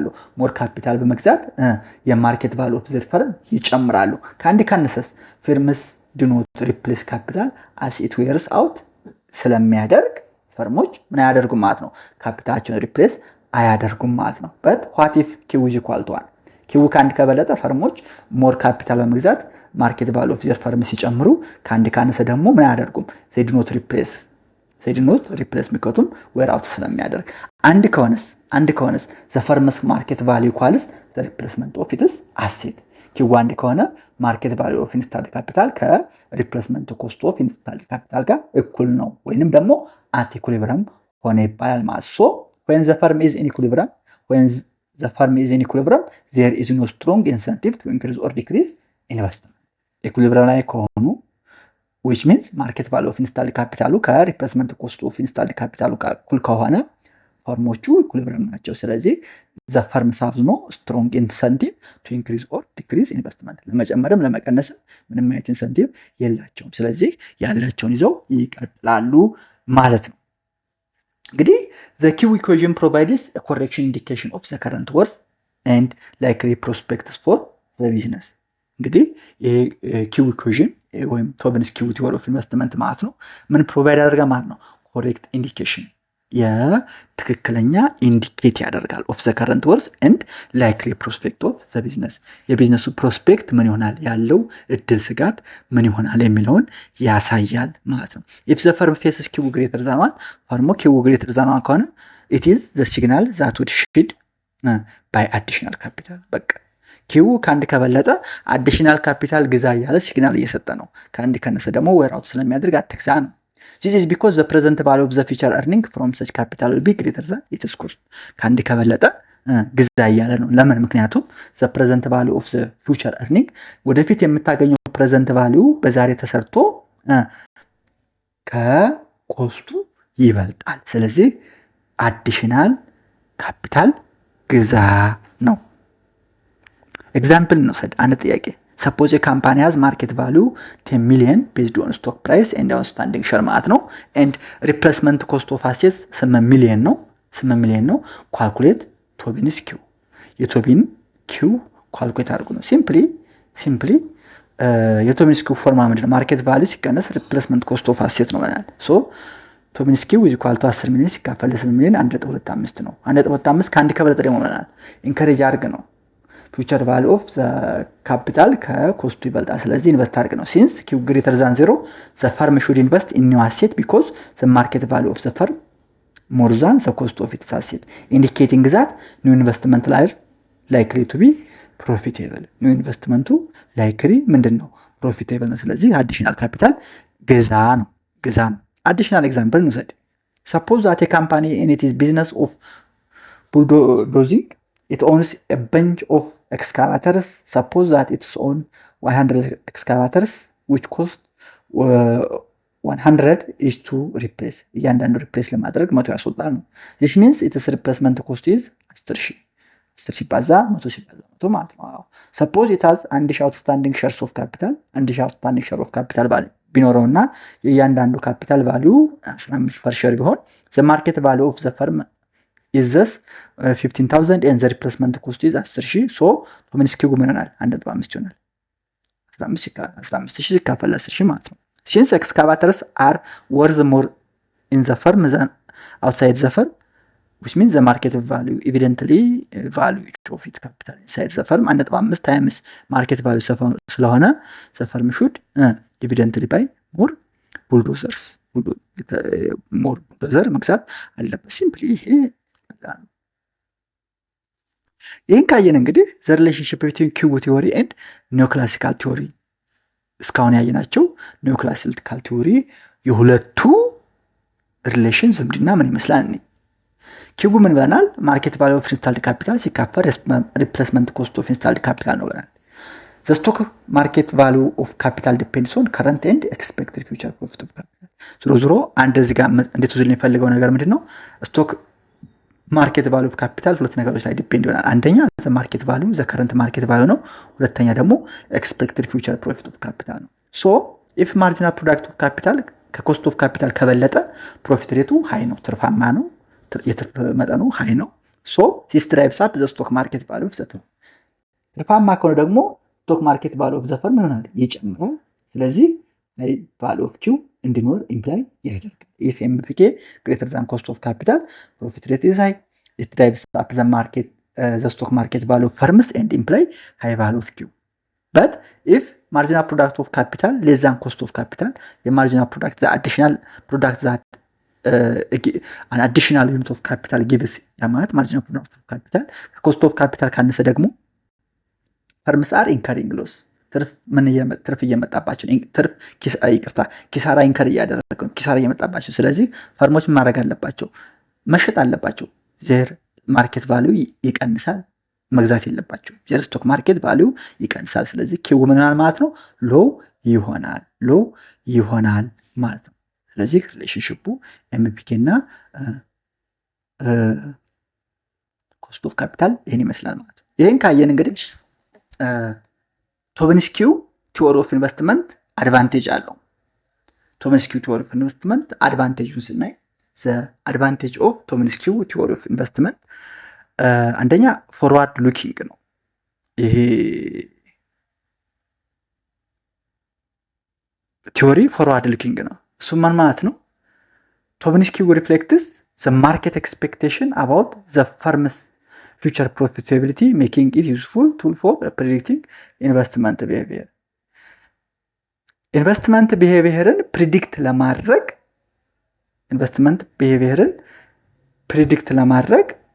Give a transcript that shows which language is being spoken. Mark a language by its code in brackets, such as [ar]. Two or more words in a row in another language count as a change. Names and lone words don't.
[en] more capital በመግዛት market value of their firm [am] ይጨምራሉ። ከአንድ ካነሰስ [en] firms do not replace capital as it wears out [am] ስለሚያደርግ ፈርሞች ምን አያደርጉም ማለት ነው? ካፒታላቸውን ሪፕሌስ አያደርጉም ማለት ነው። [en] but what if Q is equal to 1? [am] ኪው ከአንድ ከበለጠ ፈርሞች [en] more capital [am] በመግዛት [en] market value of their firm [am] ሲጨምሩ፣ ከአንድ ካነሰ ደግሞ ምን አያደርጉም? [en] they do not replace ምክንያቱም wear out [am] ስለሚያደርግ። አንድ ከሆነስ [en] the firm's market value equals the replacement of its asset። [am] ኪው አንድ ከሆነ [en] market value of installed capital replacement cost of installed capital [am] ጋር እኩል ነው ወይንም ደግሞ [en] at equilibrium [am] ሆነ ይባላል ማለት [en] ሶ when the firm is in equilibrium there is no strong incentive to increase or decrease investment. [am] ኢኩሊብረም ላይ ከሆኑ [en] which means market value of installed capital replacement cost of installed capital [am] ጋር እኩል ከሆነ ፈርሞቹ ኢኩሊብረም ናቸው። ስለዚህ [en] the firms have no strong incentive to increase or decrease investment. [am] ለመጨመርም ለመቀነስም ምንም አይነት ኢንሰንቲቭ የላቸውም። ስለዚህ ያላቸውን ይዘው ይቀጥላሉ ማለት ነው። እንግዲህ [en] the Q equation provides a correction indication of the current worth and likely prospects for the business. [am] እንግዲህ [en] Q equation [am] ወይም [en] Tobin's Q theory of investment [am] ማለት ነው ምን ፕሮቫይድ ያደርጋ ማለት ነው? [en] correct indication [am] የትክክለኛ ኢንዲኬት ያደርጋል [en] of the current worth and likely prospect of the business። [am] የቢዝነሱ ፕሮስፔክት ምን ይሆናል፣ ያለው እድል ስጋት ምን ይሆናል የሚለውን ያሳያል ማለት ነው። [en] if the firm faces Q greater than one፣ ፈርሞ Q greater than one ከሆነ it is the signal that would should buy additional capital። [am] በቃ ኪው ከአንድ ከበለጠ [en] additional capital [am] ግዛ እያለ ሲግናል እየሰጠ ነው። ከአንድ ከነሰ ደግሞ [en] wear out [am] ስለሚያደርግ አትግዛ ነው። [en] This is because the present value of the future earning from such capital will be greater than its cost. [am] ከአንድ ከበለጠ ግዛ እያለ ነው። ለምን? ምክንያቱም [en] the present value of the future earning [am] ወደፊት የምታገኘው [en] present value [am] በዛሬ ተሰርቶ ከኮስቱ ይበልጣል። ስለዚህ [en] additional capital [am] ግዛ ነው። ኤግዛምፕል እንውሰድ። አንድ ጥያቄ [en] suppose a company has market value 10 million based on stock price and outstanding share [am] ማለት ነው [en] and replacement cost of assets 8 million ነው calculate ቶቢንስ ኪው የቶቢን ኪው calculate [am] አድርጉ ነው [en] ሲምፕሊ የቶቢንስ Q formula ምንድነው market value ሲቀነስ replacement cost of assets [am] ነው ማለት [en] ሶ ቶቢንስ ኪው is equal to 10 [am] ሚሊዮን ሲካፈል 8 ሚሊዮን 1.25 ነው 1.25 ከአንድ ከበለጠ ደግሞ ማለት ኢንከሬጅ አድርግ ነው [en] future value of the capital [am] ከኮስቱ ይበልጣል። ስለዚህ ኢንቨስት አድርግ ነው። [en] since q greater than 0 the firm should invest in new asset because the market value of the firm more than the cost of its asset indicating that new investment likely to be profitable. new investment likely ምንድነው? profitable [am] ነው። ስለዚህ [en] additional capital [am] ገዛ ነው። [en] additional example እንውሰድ። suppose that a company in its business of bulldozing it owns a bunch of excavators. Suppose that it owns 100 excavators which cost 100 is to replace. [am] እያንዳንዱ ሪፕሌስ ለማድረግ 100 ያስወጣል ነው። [en] this means its replacement cost is 10,000 [am] 10 ሲባዛ 100 ሲባዛ 100 ማለት ነው። [en] suppose it has 1000 outstanding shares of capital 1000 outstanding share of capital [am] ቢኖረውና የእያንዳንዱ [en] capital value 15 per share ቢሆን the market value of the firm is this 15,000 and the replacement cost is 10,000 so ቶሚንስኪው [am] ምን ይሆናል 1.5 ይሆናል 15,000 ሲካፈል 10,000 ማለት ነው። [en] since excavators are worth more in the firm than outside the firm which means the market value evidently value of its capital inside the firm 1.5 times market value ስለሆነ the firm should evidently buy more bulldozers more bulldozer [am] መግዛት አለበት ሲምፕሊ ይሄ ይህን ካየን እንግዲህ [en] the relationship between Q theory and neoclassical theory [am] እስካሁን ያየናቸው [en] neoclassical theory [am] የሁለቱ ሪሌሽን ዝምድና ምን ይመስላል? ኪቡ ምን ብለናል? [en] market value of installed capital ሲካፈል replacement cost of installed capital [am] ነው ብለናል። [en] the stock market value of capital depends on current and expected future profit of capital [am] ዞሮ አንድ እዚህ ጋር እንዴት ወዝል የሚፈልገው ነገር ምንድነው? [en] stock market value of capital [am] ሁለት ነገሮች ላይ ዲፔንድ ይሆናል። አንደኛ [en] the market value the current market value [am] ነው። ሁለተኛ ደግሞ [en] expected future profit of capital ነው። so if marginal product of capital cost of capital ከበለጠ profit rate [am] ሃይ ነው፣ ትርፋማ ነው፣ የትርፍ መጠኑ ሃይ ነው። [en] so this drives up the stock market value of the firm። [am] ትርፋማ ከሆነ ደግሞ [en] stock market value of the firm [am] ይሆናል ይጨምራል። ስለዚህ ላይ [en] value of Q [am] እንዲኖር ኢምፕላይ ያደርጋል። [en] if MPK greater than cost of capital profit rate is high it drives up the market the stock market value of firms and imply high value of Q. But if marginal product of capital less than cost of capital the marginal product the additional product that an additional unit of capital gives ያማት marginal product of capital cost of capital [am] ካነሰ ደግሞ [en] firms are incurring [am] loss ትርፍ እየመጣባቸው ትርፍ ኪሳራ ኢንከር እያደረገ ኪሳራ እየመጣባቸው ስለዚህ ፈርሞች ማድረግ አለባቸው መሸጥ አለባቸው [en] their market value [am] ይቀንሳል መግዛት የለባቸው [en] their stock market value [am] ይቀንሳል ስለዚህ ኪው ምን ይሆናል ማለት ነው ሎ ይሆናል ማለት ነው ስለዚህ ሪሌሽንሺፑ ኤምፒኬ እና [en] cost of capital [am] ይሄን ይመስላል ማለት ነው ይሄን ካየን እንግዲህ [en] Tobin's Q theory of investment advantage አለው Tobin's Q theory of investment advantage ስናይ the advantage of Tobin's Q theory of investment አንደኛ forward looking [am] ነው ይሄ [en] theory forward looking [am] ነው እሱ ምን ማለት ነው [en] ቶሚንስኪው ሪፍሌክትስ the market expectation about the firm's future profitability making it useful tool for predicting investment behavior investment behaviorን predict ለማድረግ investment behaviorን predict ለማድረግ